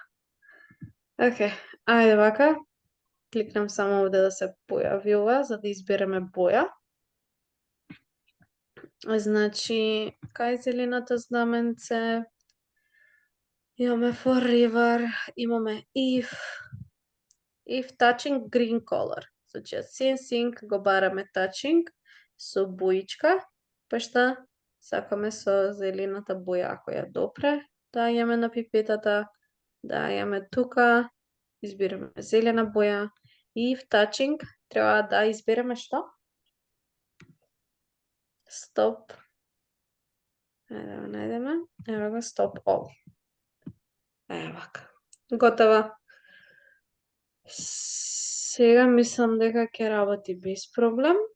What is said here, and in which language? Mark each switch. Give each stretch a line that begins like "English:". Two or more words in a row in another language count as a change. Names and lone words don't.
Macedonian: Океј, ајде вака. Кликнам само овде да се појави ова, за да избереме боја. Значи, кај зеленото знаменце имаме forever, имаме
English: if touching green color.
Macedonian: Значи, sensing го бараме touching со боичка, пошто сакаме со зелената боја ако ја допре, дајаме на пипетата, дајаме тука, избираме зелена боја.
English: If touching
Macedonian: треба да избереме што? Stop. Ајде да најдеме. Ево го,
English: stop all.
Macedonian: Ево вака. Готово. Сега мислам дека ќе работи без проблем.